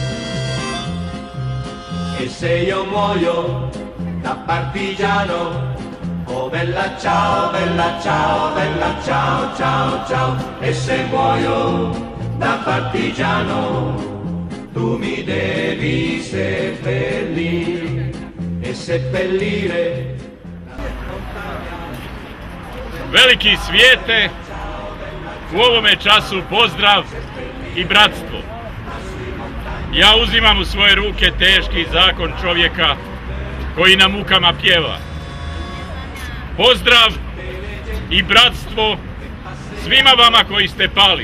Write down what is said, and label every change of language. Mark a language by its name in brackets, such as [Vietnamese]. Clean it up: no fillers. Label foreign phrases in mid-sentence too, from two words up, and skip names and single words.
[Italian] E se io muoio da partigiano, oh bella ciao, bella ciao, bella ciao, ciao, ciao. E se muoio da partigiano, tu mi devi seppellire e seppellire. [Croatian] Veliki svijete, u ovome času pozdrav i bratstvo. Ja uzimam u svoje ruke teški zakon čovjeka koji na mukama pjeva. Pozdrav i bratstvo svima vama koji ste pali.